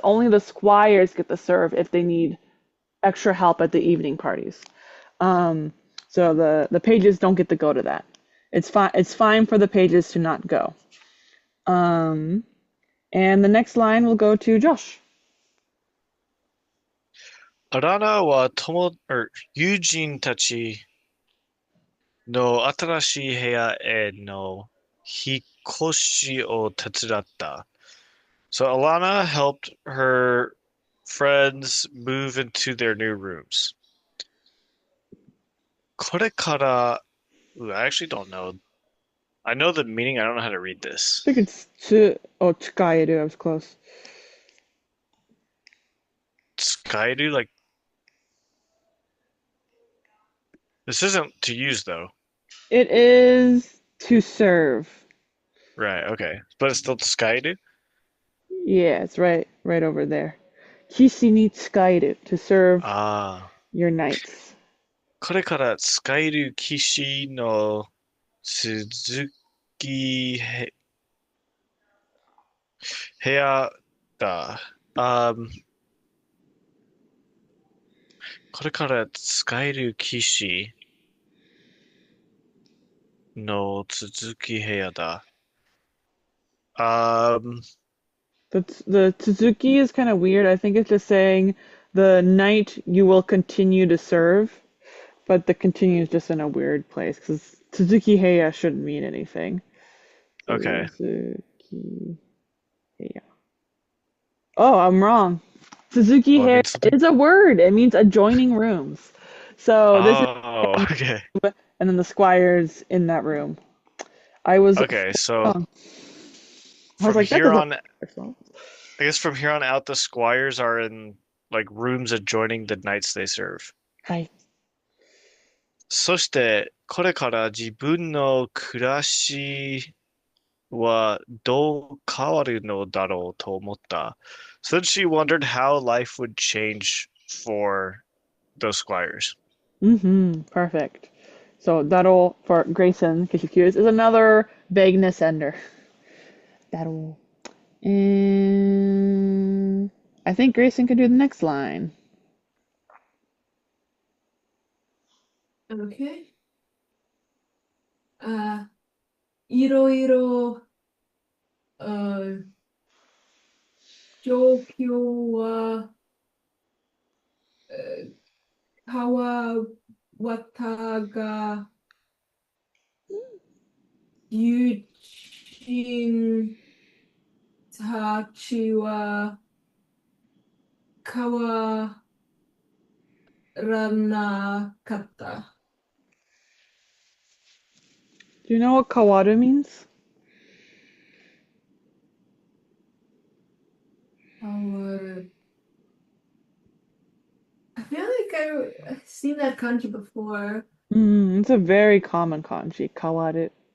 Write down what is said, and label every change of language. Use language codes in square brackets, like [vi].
[en] Only the squires get to serve if they need extra help at the evening parties. So the pages don't get to go to that. It's fine for the pages to not go. And the next line will go to Josh. [ja] アラナは友人たちの新しい部屋への引っ越しを手伝った。 [en] So Alana helped her friends move into their new rooms. [ja] これから、 [en] I actually don't know. I know the meaning, I don't know how to read this. I think it's tsukaeru. I was close. [ja] 使える? [en] Like, this isn't to use though. It is to serve. Right, okay. But it's still [ja] 使える? [en] Yeah, it's right over there. [ja] Kishi ni tsukaeru, [en] to serve your knights. [ja] これから使える騎士の続き部屋だ。これから使える騎士の続き部屋だ。 [en] The Tsuzuki is kind of weird. I think it's just saying the knight you will continue to serve, but the continue is just in a weird place because Tsuzuki Heya shouldn't mean anything. Okay. Tsuzuki Heya. Oh, I'm wrong. Tsuzuki Heya is a word. It means adjoining rooms. So this is okay. And then the squire's in that room. I was okay. So I was like, here on, I guess from here on out, the squires are in like rooms adjoining the knights they serve. [ja] はい。そして、これから自分の暮らしはどう変わるのだろうと思った。 [en] So then she wondered how life would change for those squires. Perfect. So that'll for Grayson, in case you're curious, is another vagueness ender. That'll. And I think Grayson can do the next line. Okay. [ja] いろいろ、状況は、変わったが、友人たちは変わらなかった。 [en] Do you know what kawaru means? [ja] 変わる。 [en] I feel like I've seen that kanji before. It's a very common kanji, kawaru.